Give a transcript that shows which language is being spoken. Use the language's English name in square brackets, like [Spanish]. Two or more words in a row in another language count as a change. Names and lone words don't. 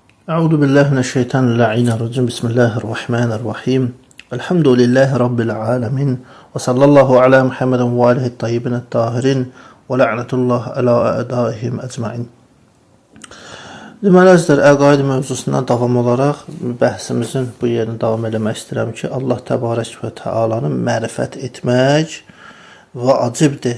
[Arabic] أعوذ بالله من الشيطان الرجيم. بسم الله الرحمن الرحيم. الحمد لله رب العالمين. وصلى الله على محمد وآله الطيبين الطاهرين ولعنة الله على أعدائهم أجمعين. [Azerbaijani] Deməli, əzizlər, əqaid mövzusundan davam olaraq bəhsimizin bu yerini davam eləmək istəyirəm ki, Allah [Arabic] تبارك وتعالى [Azerbaijani] mərifət etmək vacibdir.